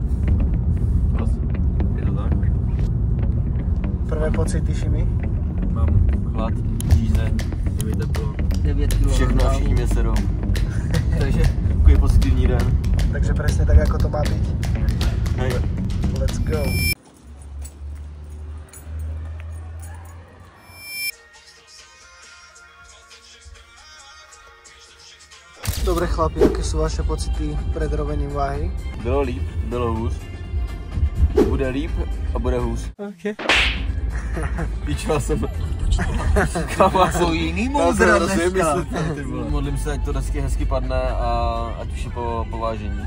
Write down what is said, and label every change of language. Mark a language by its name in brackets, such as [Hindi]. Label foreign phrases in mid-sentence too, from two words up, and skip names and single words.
[Czech] Je to tak? [Slovak] Prvé pocity, Šimi. [Czech] Mám hlad, žízeň, je mi teplo. 9 kg. Všechno a všichni mě sedou. Takže takový pozitivní den. Takže přesně tak, jako to má být. Hej. [English] Let's go. [Slovak] Dobre chlapi, aké sú vaše pocity pred rovením váhy? [Czech] Bylo líp, bylo hůř. Bude líp a bude hůř. Ok. Píčoval jsem. To jiný moudra dneska. Modlím se, ať to hezky padne a ať už je po vážení.